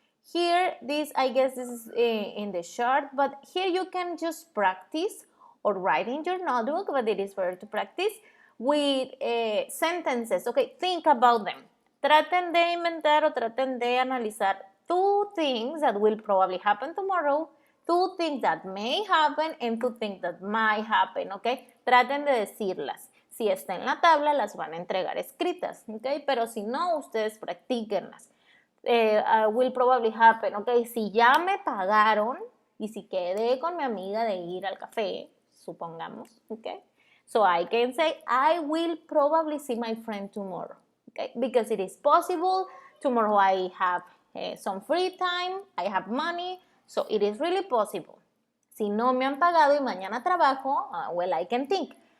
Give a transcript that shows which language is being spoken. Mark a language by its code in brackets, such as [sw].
[en] Here, I guess this is in the chart, but here you can just practice or write in your notebook, but it is better to practice with sentences, okay? Think about them. Traten de inventar o traten de analizar 2 things that will probably happen tomorrow, 2 things that may happen, and 2 things that might happen, okay? [es] Traten de decirlas. Si está en la tabla, las van a entregar escritas, okay? Pero si no, ustedes practíquenlas. [en] Will probably happen, okay? [es] Si ya me pagaron y si quedé con mi amiga de ir al café, supongamos, okay? [en] So I can say, I will probably see my friend tomorrow, okay? Because it is possible. Tomorrow I have some free time, I have money, so it is really possible. [es] Si no me han pagado y mañana trabajo, well, I can think.